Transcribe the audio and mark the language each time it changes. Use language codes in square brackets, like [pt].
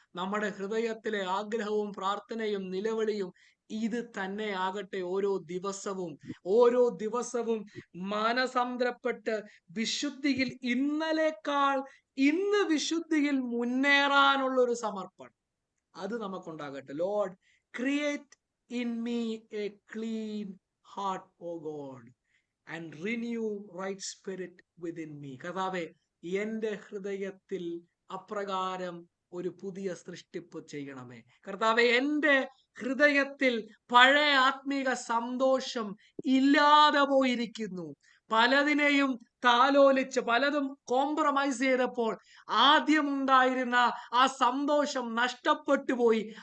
[ml] നമ്മുടെ ഹൃദയത്തിലെ ആഗ്രഹവും പ്രാർത്ഥനയും നിലവിളിയും ഇത് തന്നെ ആകട്ടെ. ഓരോ ദിവസവും മാനസാന്തരപ്പെട്ട് വിശുദ്ധിയിൽ ഇന്നലേക്കാൾ ഇന്ന് വിശുദ്ധിയിൽ മുന്നേറാനുള്ള ഒരു സമർപ്പണം അത് നമുക്കുണ്ടാകട്ടെ. [en] Lord, create in me a clean heart, O God, and renew right spirit within me. [ml] കർത്താവേ, എന്റെ ഹൃദയത്തിൽ അപ്രകാരം ഒരു പുതിയ സൃഷ്ടിപ്പ് ചെയ്യണമേ. കർത്താവേ, എന്റെ ഹൃദയത്തിൽ പഴയ ആത്മീക സന്തോഷം ഇല്ലാതെ പോയിരിക്കുന്നു. പലതിനെയും താലോലിച്ച് പലതും കോംപ്രമൈസ് ചെയ്തപ്പോൾ ആദ്യമുണ്ടായിരുന്ന ആ സന്തോഷം നഷ്ടപ്പെട്ടു പോയി.